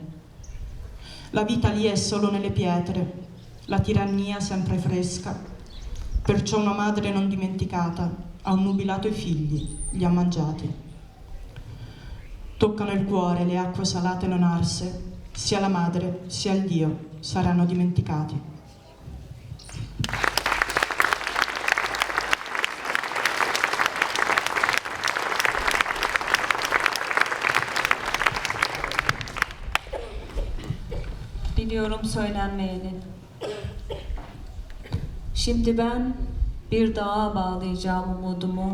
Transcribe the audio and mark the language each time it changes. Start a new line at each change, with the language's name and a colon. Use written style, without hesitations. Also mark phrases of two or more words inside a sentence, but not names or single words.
Italian: La vita lì è solo nelle pietre, la tirannia sempre fresca. Perciò una madre non dimenticata ha annubilato i figli, li ha mangiati. Toccano il cuore le acque salate non arse, sia la madre sia il Dio saranno dimenticati.
Turkish: Biliyorum söylenmeyeni. Şimdi ben bir dağa bağlayacağım umudumu.